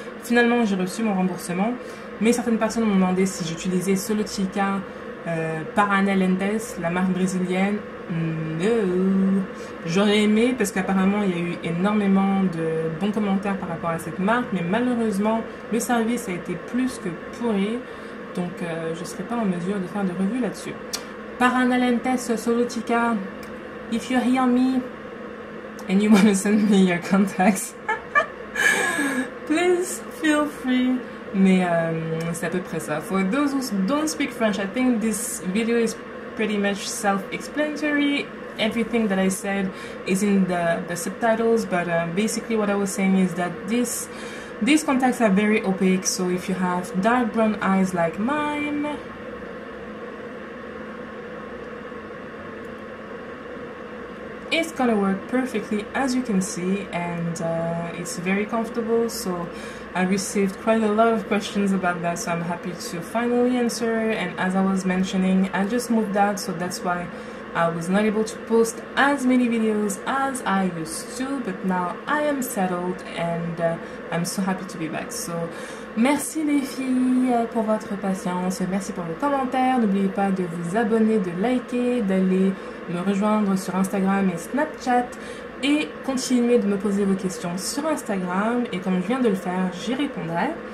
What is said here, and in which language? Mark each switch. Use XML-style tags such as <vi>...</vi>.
<fr>Finalement j'ai reçu mon remboursement, mais certaines personnes m'ont demandé si j'utilisais Solotica Paranalentes, la marque brésilienne. No. J'aurais aimé parce qu'apparemment il y a eu énormément de bons commentaires par rapport à cette marque, mais malheureusement le service a été plus que pourri, donc je ne serai pas en mesure de faire de revue là-dessus.</fr> <en>Paranalentes Solotica, if you hear me and you want to send me your contacts, please feel free. Mais c'est à peu près ça. For those who don't speak French, I think this video is pretty much self-explanatory. Everything that I said is in the subtitles, but basically what I was saying is that these contacts are very opaque, so if you have dark brown eyes like mine, it's gonna work perfectly, as you can see, and it's very comfortable. So I received quite a lot of questions about that, so I'm happy to finally answer. And as I was mentioning, I just moved out, so that's why I was not able to post as many videos as I used to, but now I am settled and I'm so happy to be back.</en> <fr>So merci les filles pour votre patience, merci pour vos commentaires. N'oubliez pas de vous abonner, de liker, d'aller me rejoindre sur Instagram et Snapchat et continuez de me poser vos questions sur Instagram, et comme je viens de le faire, j'y répondrai.</fr>